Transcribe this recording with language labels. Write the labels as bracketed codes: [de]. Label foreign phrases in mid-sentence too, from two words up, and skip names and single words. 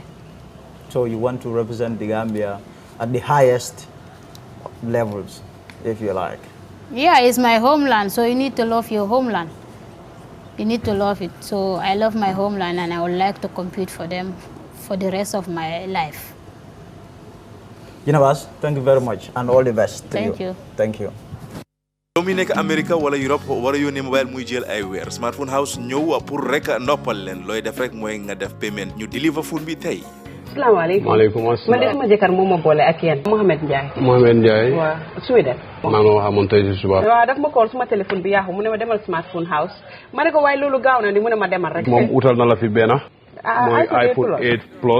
[en] So you want to represent the Gambia at the highest levels, if you like? Yeah, it's my homeland, so you need to love your homeland. You need to love it. So I love my homeland, and I would like to compete for them for the rest of my life. Jinabas, thank you very much and all the best to Thank you. Thank you. [wo] mi nekk America wala Europe wala yónnee mobile muy jël ay weer Smartphone House ñëw pour rek noppal leen looy def rek mooy nga def payment ñu deliver phone bi tey. [ar] Assalamualaikum. Waalaikumsalam. [wo] Man de sama jëkkër moo ma boole ak yéen Mohamed Ndiaye. Mohamed Ndiaye. waaw Sweden. maa ngi waxoon tey si suba. waaw daf ma call suma téléphone bi yaaxu mu ne ma demal Smartphone House ma ne ko waaye loolu gaaw na ni mu ne ma demal rek. moom utal na la fi benn. mooy iPhone 8 Plus.